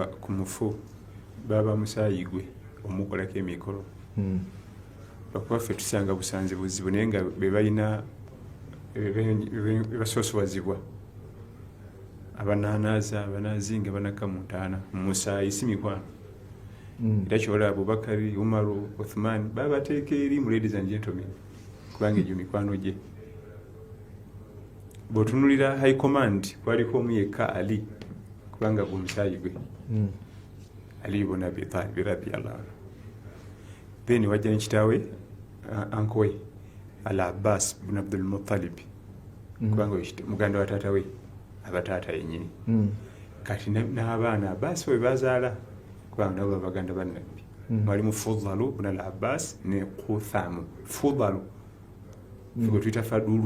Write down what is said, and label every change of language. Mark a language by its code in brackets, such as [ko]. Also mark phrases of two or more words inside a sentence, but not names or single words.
[lg] ku mufu baba musaayigwe omukolako emikolo lwakuba ffe tusanga busanze buzibu naye nga bebalina bebasoosowazibwa abanaanaaza abanaazinga banakamuntaana musaayi si mikwano era kyolaba Abubakari Umaru Uthman babateeka eri mu [en] ladies and gentlemen [lg] kubanga egyo mikwano gye bw'otunulira [en] high command [lg] kwaliko omu yekka Ali kubanga gwe musaayigwe Ali ibn Abi Talib [ar] رضي الله عنه [lg] then wajja nekitaawe ankowe Al Abbas ibn Abdul Muttalib kubanga muganda wa taata we abataata yennyini kati n'abaana Abbas we bazaala kubanga nabo babaganda bannabbi mwalimu Fuddalu ibn Al Abbas ne Quthamu Fuddalu gwe tuyita Fadulu